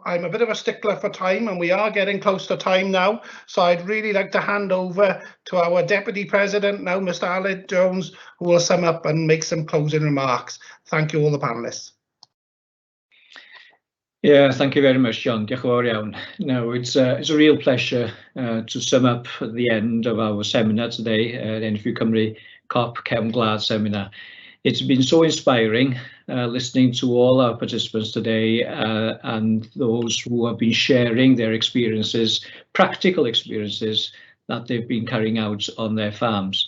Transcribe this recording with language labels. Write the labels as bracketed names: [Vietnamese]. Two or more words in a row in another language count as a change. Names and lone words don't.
[English] I'm a bit of a stickler for time, and we are getting close to time now. So I'd really like to hand over to our Deputy President now, Mr. Aled Jones, who will sum up and make some closing remarks. Thank you all the panelists. Yeah, thank you very much, John. [Welsh] Diolch yn fawr iawn. [English] No, it's a real pleasure to sum up at the end of our seminar today, the NFU Cymru Cop Cefn Glwad seminar. It's been so inspiring listening to all our participants today and those who have been sharing their experiences, practical experiences that they've been carrying out on their farms.